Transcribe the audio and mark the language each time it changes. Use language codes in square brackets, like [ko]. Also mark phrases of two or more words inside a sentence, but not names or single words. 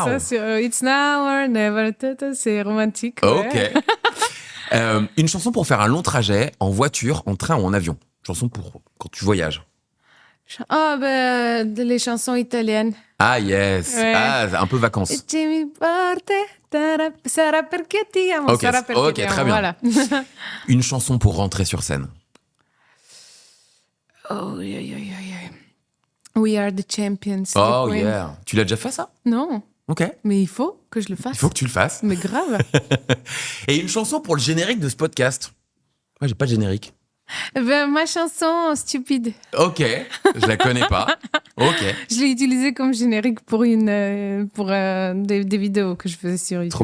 [fr] Ça sur It's Now or Never. C'est romantique. Ouais. Ok. Une chanson pour faire un long trajet en voiture, en train ou en avion. Chanson pour quand tu voyages. Les chansons italiennes. Ah, yes. Ouais. Ah, un peu vacances. [it] E ci mi porte, sarà perché ti amo, [fr] Ok, [it] sarà perché [fr] ok, [it] ti amo. [fr] très bien. Voilà. Une chanson pour rentrer sur scène. Oh, oui, oui, oui, oui. We are the champions. Oh, the Queen. yeah. Tu l'as déjà fait, ça? Non, Ok. mais il faut que je le fasse. Il faut que tu le fasses. Mais grave. Et une chanson pour le générique de ce podcast. Moi, j'ai pas de générique. Ben, ma chanson Stupide. Ok, je la connais pas. Ok. Je l'ai utilisée comme générique pour des vidéos que je faisais sur YouTube.